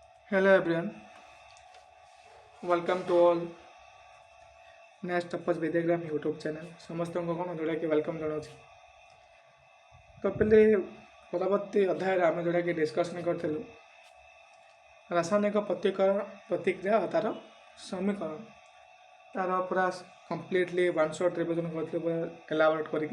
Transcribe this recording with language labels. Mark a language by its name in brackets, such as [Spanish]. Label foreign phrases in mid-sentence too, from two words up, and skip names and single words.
[English] Hello everyone, welcome to all next Tapas Vidyagram YouTube channel. [Odia] ସମସ୍ତଙ୍କୁ କ'ଣ ଯେଉଁଟାକି ୱେଲକମ୍ ଜଣାଉଛି। ତ ପିଲେ ପରବର୍ତ୍ତୀ ଅଧ୍ୟାୟରେ ଆମେ ଯେଉଁଟାକି ଡିସ୍କସନ୍ କରିଥିଲୁ ରାସାୟନିକ ପ୍ରତିକ୍ରିୟା ଓ ତା'ର ସମୀକରଣ ତା'ର ପୁରା [English] completely one shot revision [Odia] କରିଥିଲୁ ପୁରା ଏଲାବୋରେଟ୍ କରିକି।